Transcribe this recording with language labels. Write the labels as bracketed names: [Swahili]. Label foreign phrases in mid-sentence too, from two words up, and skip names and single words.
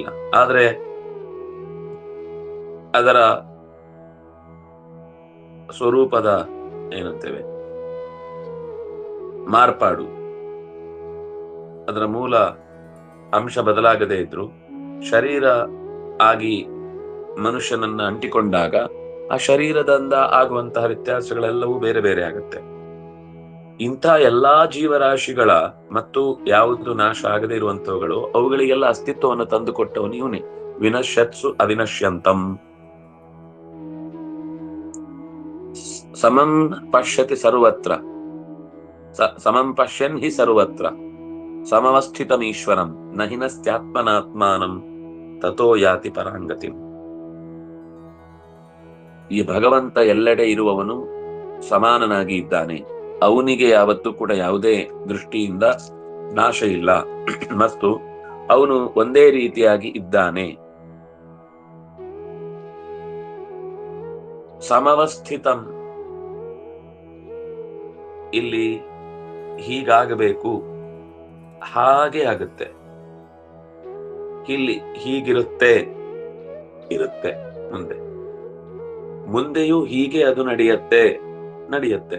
[Kannada] ಆದ್ರೆ ಅದರ ಸ್ವರೂಪದ ಏನಂತೇವೆ ಮಾರ್ಪಾಡು, ಅದರ ಮೂಲ ಅಂಶ ಬದಲಾಗದೇ ಇದ್ರು ಶರೀರ ಆಗಿ ಮನುಷ್ಯನನ್ನ ಅಂಟಿಕೊಂಡಾಗ ಆ ಶರೀರದಿಂದ ಆಗುವಂತಹ ವ್ಯತ್ಯಾಸಗಳೆಲ್ಲವೂ ಬೇರೆ ಬೇರೆ ಆಗುತ್ತೆ. ಇಂಥ ಎಲ್ಲಾ ಜೀವರಾಶಿಗಳ ಮತ್ತು ಯಾವುದು ನಾಶ ಆಗದೆ ಇರುವಂತವುಗಳು, ಅವುಗಳಿಗೆಲ್ಲ ಅಸ್ತಿತ್ವವನ್ನು ತಂದುಕೊಟ್ಟವನು ಇವನೇ. [Sanskrit] ವಿನಶ್ಯತ್ಸು ಅವಿನಶ್ಯಂತಂ ಸಮಂ ಪಶ್ಯತಿ ಸರ್ವತ್ರ, ಸಮಂ ಪಶ್ಯನ್ ಹಿ ಸರ್ವತ್ರ ಸಮವಸ್ಥಿತಮೀಶ್ವರಂ ನಹಿನಸ್ತ್ಯಾತ್ಮನಾತ್ಮಾನಂ ತಥೋ ಯಾತಿ ಪರಾಂಗತಿ. [Kannada] ಈ ಭಗವಂತ ಎಲ್ಲೆಡೆ ಇರುವವನು ಸಮಾನನಾಗಿ ಇದ್ದಾನೆ. ಅವನಿಗೆ ಯಾವತ್ತೂ ಕೂಡ ಯಾವುದೇ ದೃಷ್ಟಿಯಿಂದ ನಾಶ ಇಲ್ಲ ಮತ್ತು ಅವನು ಒಂದೇ ರೀತಿಯಾಗಿ ಇದ್ದಾನೆ. ಸಮವಸ್ಥಿತಂ, ಇಲ್ಲಿ ಹೀಗಾಗಬೇಕು ಹಾಗೆ ಆಗುತ್ತೆ, ಇಲ್ಲಿ ಹೀಗಿರುತ್ತೆ ಇರುತ್ತೆ, ಮುಂದೆಯೂ ಹೀಗೆ ಅದು ನಡೆಯುತ್ತೆ.